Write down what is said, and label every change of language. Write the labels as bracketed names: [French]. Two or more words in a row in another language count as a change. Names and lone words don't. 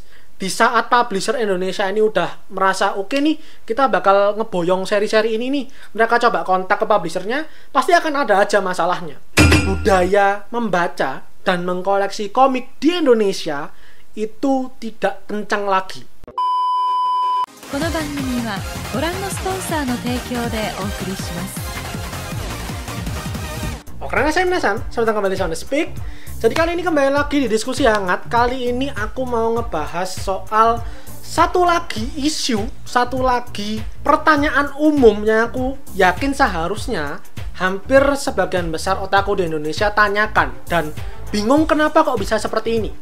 [Indonesian] Di saat publisher Indonesia ini udah merasa oke nih, kita bakal ngeboyong seri-seri ini nih, mereka coba kontak ke publishernya, pasti akan ada aja masalahnya. Budaya membaca dan mengkoleksi komik di Indonesia itu tidak kencang lagi. [Japanese] この番組はご覧のスポンサーの提供でお送りします。 [Indonesian] Oke, saya Minasan, selamat datang kembali di Sound Speak. Jadi kali ini kembali lagi di diskusi hangat. Kali ini aku mau ngebahas soal satu lagi isu, satu lagi pertanyaan umum yang aku yakin seharusnya hampir sebagian besar otaku di Indonesia tanyakan dan bingung kenapa kok bisa seperti ini.